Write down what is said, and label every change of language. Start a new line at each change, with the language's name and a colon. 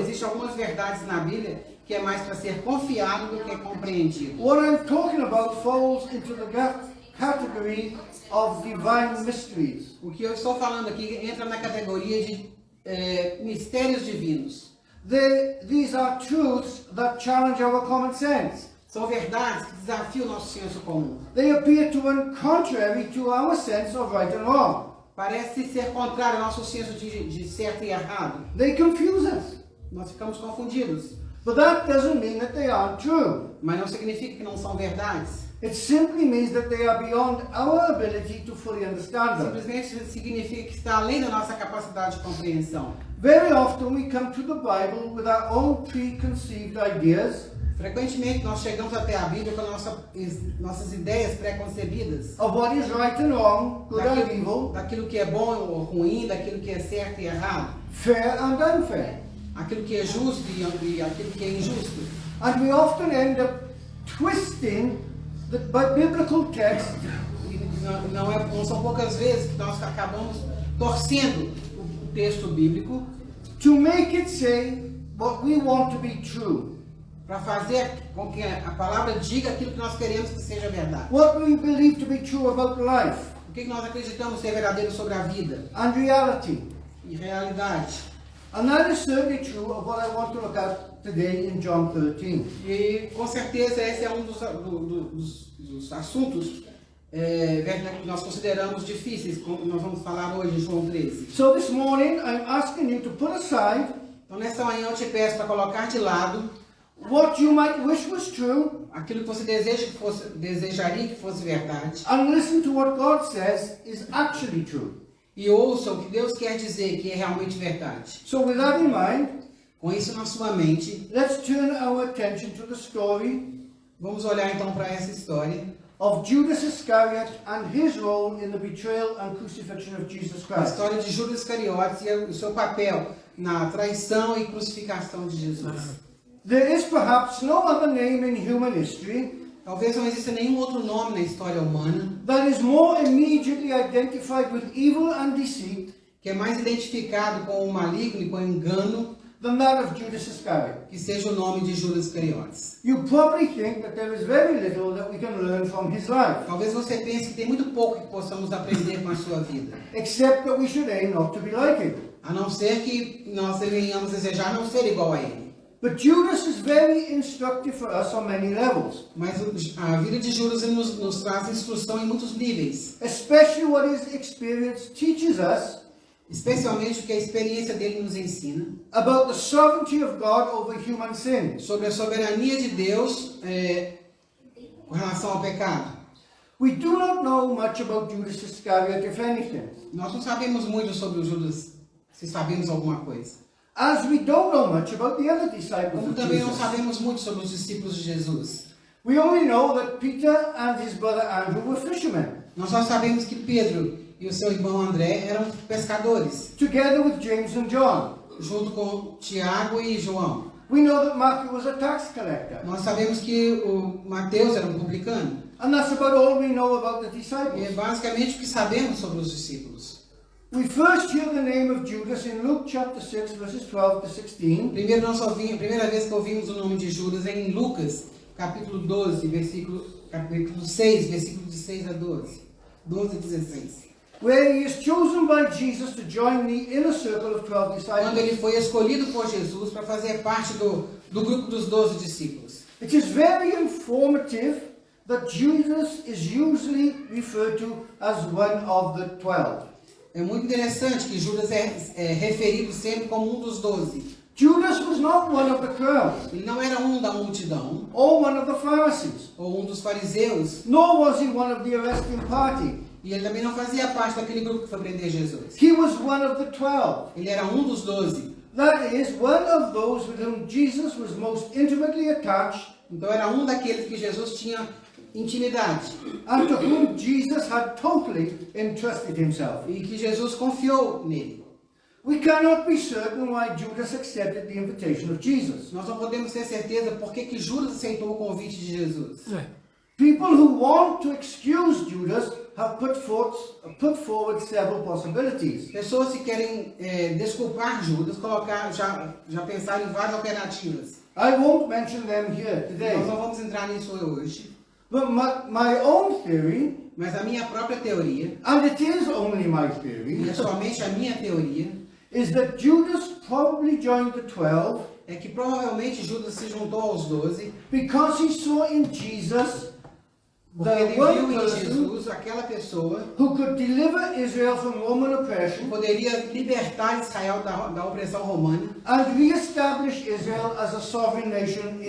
Portuguese: existem algumas verdades na Bíblia que é mais para ser confiado do que compreendido.
English: What I'm talking about falls into the category of divine mysteries.
Portuguese: O que eu estou falando aqui entra na categoria de mistérios divinos.
English: These are truths that challenge our common sense.
Portuguese: São verdades que desafiam o nosso senso comum.
English: They appear to run contrary to our sense of right and wrong.
Portuguese: Parece ser contrário ao nosso senso de certo e errado.
English: They confuse us.
Portuguese: Nós ficamos confundidos.
English: But that doesn't mean that they aren't true.
Portuguese: Mas não significa que não são verdades.
English: It simply means that they are beyond our ability to fully understand them.
Portuguese: Simplesmente significa que está além da nossa capacidade de compreensão.
English: Very often we come to the Bible with our own preconceived ideas
Portuguese: Frequentemente nós chegamos até a Bíblia com nossas ideias pré-concebidas
English: of what is right and wrong, good and evil,
Portuguese: daquilo que é bom ou ruim, daquilo que é certo e errado,
English: fair and unfair.
Portuguese: aquilo que é justo e aquilo que é injusto.
English: And we often end up twisting the biblical text
Portuguese: E não são poucas vezes que nós acabamos torcendo o texto bíblico
English: to make it say what we want to be true.
Portuguese: para fazer com que a palavra diga aquilo que nós queremos que seja verdade.
English: What we believe to be true about life
Portuguese: O que nós acreditamos ser verdadeiro sobre a vida
English: and reality.
Portuguese: e realidade.
English: And that is certainly true of what I want to look at today in John 13.
Portuguese: E com certeza esse é um dos assuntos que nós consideramos difíceis, como nós vamos falar hoje em João 13.
English: So this morning I'm asking you to put aside
Portuguese: Então nessa manhã eu te peço para colocar de lado
English: what you might wish was true
Portuguese: aquilo que você desejaria que fosse verdade
English: and listen to what God says is actually true.
Portuguese: e ouça o que Deus quer dizer que é realmente verdade.
English: So with that in mind,
Portuguese: Com isso na sua mente,
English: let's turn our attention to the story
Portuguese: Vamos olhar então para essa história
English: of Judas Iscariot and his role in the betrayal and crucifixion of Jesus
Portuguese: a
English: Christ.
Portuguese: história de Judas Iscariotes e o seu papel na traição e crucificação de Jesus.
English: There is perhaps no other name in human history
Portuguese: Talvez não exista nenhum outro nome na história humana
English: that is more immediately identified with evil and deceit
Portuguese: que é mais identificado com o maligno e com o engano
English: than that of Judas Iscariot.
Portuguese: que seja o nome de Judas Iscariotes.
English: You probably think that there is very little that we can learn from his life,
Portuguese: Talvez você pense que tem muito pouco que possamos aprender com a sua vida,
English: except that we should aim not to be like him.
Portuguese: a não ser que nós devenhamos desejar não ser igual a ele.
English: But Judas is very instructive for us on many levels,
Portuguese: Mas a vida de Judas nos traz instrução em muitos níveis,
English: especially what his experience teaches us
Portuguese: especialmente o que a experiência dele nos ensina
English: about the sovereignty of God over human sin.
Portuguese: sobre a soberania de Deus com relação ao pecado.
English: We do not know much about Judas Iscariot, if anything,
Portuguese: Nós não sabemos muito sobre o Judas, se sabemos alguma coisa.
English: as we don't know much about the other disciples
Portuguese: Como
English: of
Portuguese: também não Jesus. sabemos muito sobre os discípulos de Jesus.
English: We only know that Peter and his brother Andrew were fishermen,
Portuguese: Nós só sabemos que Pedro e o seu irmão André eram pescadores,
English: together with James and John.
Portuguese: junto com Tiago e João.
English: We know that Matthew was a tax collector,
Portuguese: Nós sabemos que o Mateus era um publicano.
English: and that's about all we know about the
Portuguese: E é
English: disciples.
Portuguese: basicamente o que sabemos sobre os discípulos.
English: We first hear the name of Judas in Luke chapter 6, verses 12 to 16,
Portuguese: A primeira vez que ouvimos o nome de Judas é em Lucas, capítulo 12, capítulo 6, versículo de 6 a 12. 12 a 16.
English: where he is chosen by Jesus to join the inner circle of 12
Portuguese: Quando
English: disciples.
Portuguese: ele foi escolhido por Jesus para fazer parte do grupo dos 12 discípulos.
English: It is very informative that Judas is usually referred to as one of the 12.
Portuguese: É muito interessante que Judas é referido sempre como um dos 12.
English: Judas was not one of the crowd,
Portuguese: Ele não era um da multidão,
English: or one of the Pharisees,
Portuguese: ou um dos fariseus,
English: nor was he one of the arresting party.
Portuguese: e ele também não fazia parte daquele grupo que foi prender Jesus.
English: He was one of the 12.
Portuguese: Ele era um dos 12.
English: That is, one of those with whom Jesus was most intimately attached
Portuguese: Então era um daqueles que Jesus tinha intimidade
English: and to whom Jesus had totally entrusted himself.
Portuguese: e que Jesus confiou nele.
English: We cannot be certain why Judas accepted the invitation of Jesus.
Portuguese: Nós não podemos ter certeza por que Judas aceitou o convite de Jesus.
English: People who want to excuse Judas have put forward several possibilities.
Portuguese: Pessoas que querem desculpar Judas, já pensaram em várias alternativas.
English: I won't mention them here
Portuguese: Nós
English: today.
Portuguese: não vamos entrar nisso hoje,
English: But my own theory,
Portuguese: mas a minha própria teoria,
English: and it is only my
Portuguese: e
English: theory,
Portuguese: é somente a minha teoria,
English: is that Judas probably joined the 12
Portuguese: é que provavelmente Judas se juntou aos 12
English: because he saw in Jesus
Portuguese: porque
English: the
Portuguese: ele
English: one
Portuguese: viu em
English: person
Portuguese: Jesus aquela pessoa
English: who could deliver Israel from Roman
Portuguese: que
English: oppression
Portuguese: poderia libertar Israel da opressão romana
English: and re-establish Israel as a sovereign nation